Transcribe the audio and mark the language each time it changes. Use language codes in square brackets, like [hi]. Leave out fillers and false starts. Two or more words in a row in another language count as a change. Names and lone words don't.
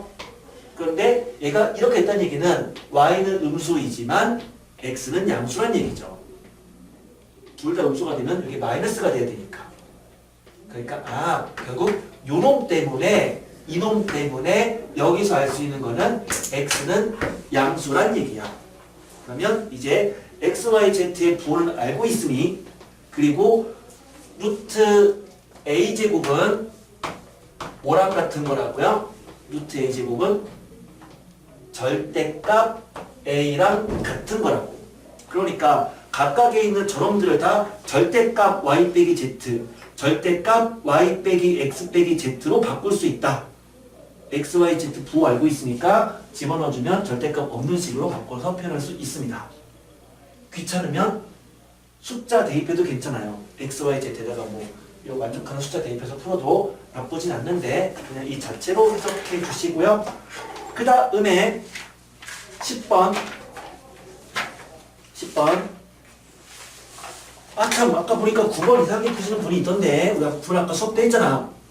[ko] 그런데 얘가 이렇게 했다는 얘기는 y는 음수이지만 x는 양수란 얘기죠. 둘 다 음수가 되면 여기 마이너스가 돼야 되니까. 그러니까 결국 요놈 때문에 이놈 때문에 여기서 알 수 있는 거는 x는 양수란 얘기야. 그러면 이제 x, y, z의 부호를 알고 있으니 그리고 루트 a제곱은 뭐랑 같은 거라고요? 루트 a제곱은 절대값 a랑 같은 거라고. 그러니까 각각에 있는 저놈들을 다 절대값 y 빼기 z, 절대값 y 빼기 x 빼기 z로 바꿀 수 있다. x, y, z 부호 알고 있으니까 집어넣어주면 절대값 없는 식으로 바꿔서 표현할 수 있습니다. 귀찮으면 숫자 대입해도 괜찮아요. x, y, z에다가 이 만족하는 숫자 대입해서 풀어도 나쁘진 않는데 그냥 이 자체로 해석해 주시고요. 그 다음에 10번 참 아까 보니까 9번 이상하게 푸시는 분이 있던데 우리 아까 수업 때 했잖아.